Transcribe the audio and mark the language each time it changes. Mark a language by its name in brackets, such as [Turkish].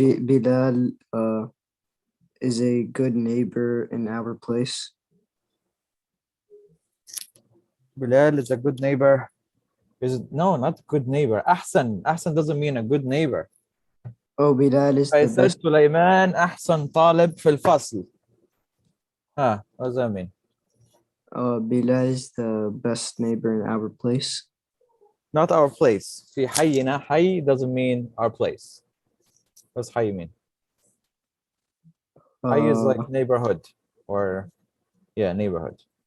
[English] Bilal is a good neighbor in our place. Bilal is a good neighbor. No, not good neighbor. Ahsan doesn't mean a good neighbor. Oh, Bilal is the best. [Arabic] Sulaiman أحسن طالب في الفصل. [English] What does that mean? Bilal is the best neighbor in our place. Not our place. [Arabic] في حينا. [English] حي doesn't mean our place. What's حي mean? حي is like neighborhood, or neighborhood.